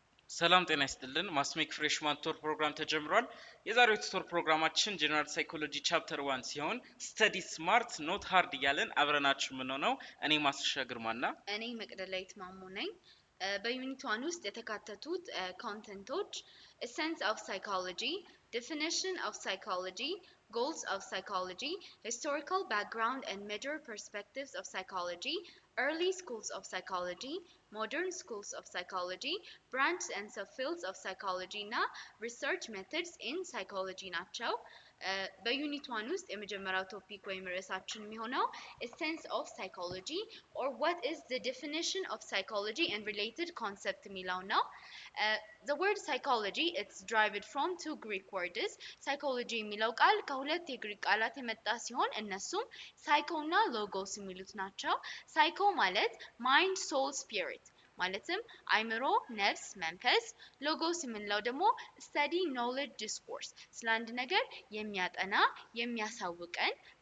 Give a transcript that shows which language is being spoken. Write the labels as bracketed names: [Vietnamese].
[Amharic] ሰላም ጤና ይስጥልን ማስሜክ ፍሬሽማን ቱቶር ፕሮግራም ተጀምሯል። የዛሬው ቱቶር ፕሮግራማችን ጀነራል ሳይኮሎጂ ቻፕተር 1 ሲሆን ስተዲ ስማርት ኖት ሃርድ እያለን አብረናችሁ የምንሆነው እኔ ማስሻ ግርማና እኔ መቅደላዊት ማሙ ነኝ። በዩኒት 1 ውስጥ የተካተቱት ኮንተንቶች [English] essence of psychology, definition of psychology, goals of psychology, historical background and major perspectives of psychology, early schools of psychology, modern schools of psychology, branches and subfields of psychology እና research methods in psychology ናቸው። [Amharic] በዩኒት 1 ውስጥ የመጀመሪያው ቶፒክ ወይም ርዕሳችን የሚሆነው [English] essence of psychology or what is the definition of psychology and related concept [Amharic] የሚለው ነው። [English] The word psychology it's derived from two Greek words. [Amharic] psychology የሚለው ቃል ከሁለት የግሪክ ቃላት የመጣ ሲሆን እነሱም psycho እና logos የሚሉት ናቸው። psycho ማለት [English] mind, soul, spirit [Amharic] ማለትም አይምሮ፣ ነፍስ፣ መንፈስ። ሎጎስ የምንለው ደግሞ [English] study, knowledge, discourse [Amharic] ስለ አንድ ነገር የሚያጠና የሚያሳውቀን